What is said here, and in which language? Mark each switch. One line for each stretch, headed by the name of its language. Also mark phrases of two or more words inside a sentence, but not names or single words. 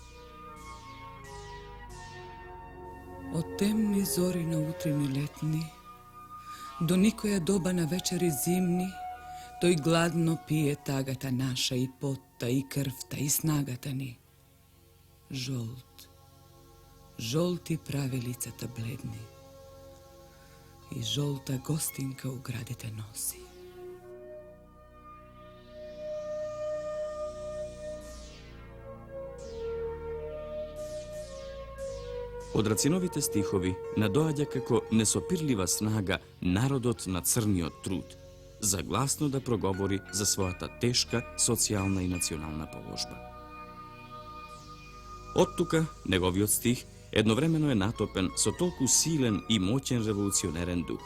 Macedonian: Од темни зори на утрини летни, до никоја доба на вечери зимни, тој гладно пие тагата наша и потта, и крвта, и снагата ни. Жолт, žolti pravi licata bledni i žolta gostinka u gradite nosi. Od Racinovite stihovi nadoaѓа како несопирлива снага народот на црниот труд, за гласно да проговори за својата тешка социјална и национална положба. Оттука, неговиот стих едновремено е натопен со толку силен и моќен револуционерен дух.